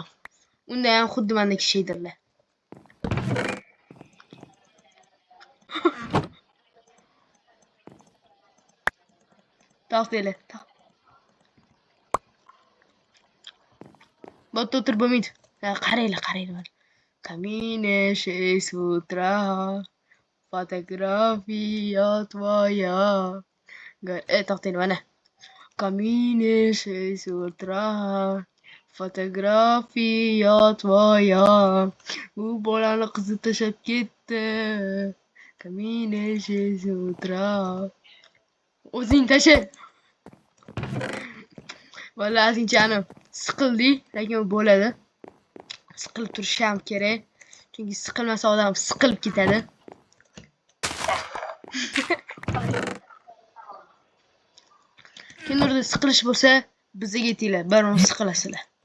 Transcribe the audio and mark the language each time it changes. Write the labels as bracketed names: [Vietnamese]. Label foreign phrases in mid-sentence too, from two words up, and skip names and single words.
[Uzbek] Unda ham xuddi mendek shaderlar. To'xtanglar. Botda o'tirib bo'lmaydi. Qaranglar. [Russian] Камине 6 утра. Фотография твоя. [Uzbek] To'xtanglar mana. [Russian] Камине 6 утра. Fotografia твоя. [Uzbek] U bolani qizi tashlab ketdi. [Russian] Камине 6 утра. [Uzbek] O'zing tasha. Vallahi sinchanim siqildi, lekin bo'ladi. Siqilib turishi ham kerak. Chunki siqilmasa odam siqilib ketadi. Kimdirda siqilish bo'lsa, bizga yetinglar, baribir siqilasizlar.